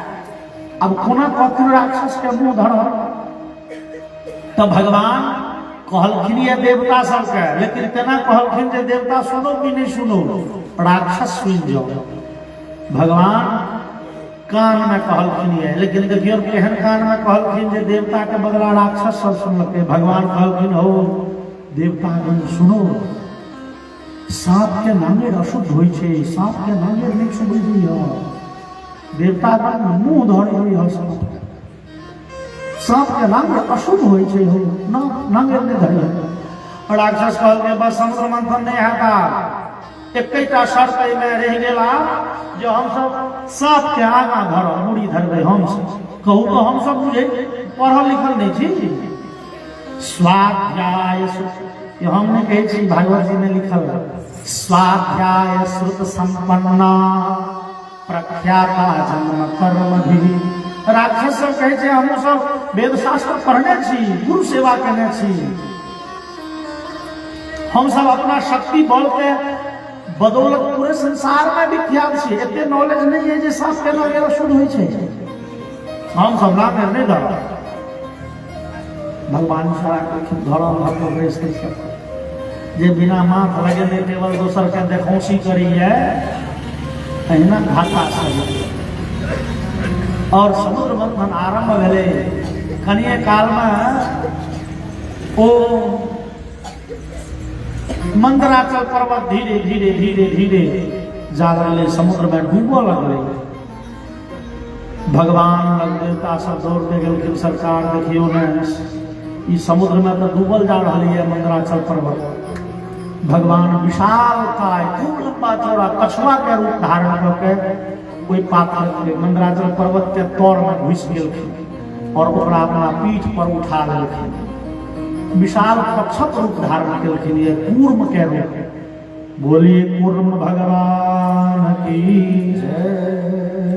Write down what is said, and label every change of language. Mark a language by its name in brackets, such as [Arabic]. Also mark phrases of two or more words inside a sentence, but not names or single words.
[Maithili] अब कोना कहथिन राक्षस के मुंह धरत, तो भगवान कहलखिन ये देवता सबके, लेकिन तेना कहलखिन जे देवता सुनो कि नहीं सुनो, राक्षस सुन जाओ। भगवान कान में कहलखिन ये, लेकिन देखियो केहन कान में कहलखिन जे देवता के बदला राक्षस सब सुनलकै। भगवान कहलखिन हो देवतागण सुनो, सांप के नांगे अशुद्ध होई छै, सांप के नांगे नहीं सुबई दियो। देवतागण मुंह धरे होई हो, सांप के नांगे अशुद्ध होई छै हो, ना नांगे नहीं धरे। राक्षस कहलकै बस समुद्र मंथन नहीं हेता, एकटा शर्त में रह गेला जो हम सब सांप के आगा धरब, मुड़ी धरबै हम सब। कहू तो हम सब बुझे पढ़ल लिखल नहीं छी। स्वाध्याय ये हमने कहे छी भागवत जी में लिखल [Sanskrit] स्वाध्याय श्रुत संपन्ना प्रख्याता जन्म कर्म [Maithili] भी। राक्षस सब कहे छे हम सब वेद शास्त्र पढ़ने छी, गुरु सेवा करने छी, हम सब अपना शक्ति बल के बदौलत पूरे संसार में विख्यात छी। एते नॉलेज नहीं है जे सांप के नाम शुद्ध होई छै, हम सब नाम नहीं धर। भगवान सारा के धरम भक्त बेस के सब जे बिना माथ लगेने केवल दोसर के देखौसी करी है, अहिना घाटा छै। और समुद्र मंथन आरंभ भेले, कनिए काल में ओ मंदराचल पर्वत धीरे धीरे धीरे धीरे जा रहले, समुद्र में डूबो लगले। भगवान लग देवता सब दौड़ के गेलखिन, सरकार देखियो ने ई समुद्र में तो डूबल जा रही है मंदराचल पर्वत। भगवान विशाल काय खूब लंबा चौड़ा कछुआ के रूप धारण करके कोई पाथर के मंदराचल पर्वत के तौर में घुस गेलखिन और ओकरा अपना पीठ पर उठा लेलखिन। विशाल कच्छप रूप धारण केलखिन, ये कूर्म के रूप बोलिए कूर्म भगवान की जय।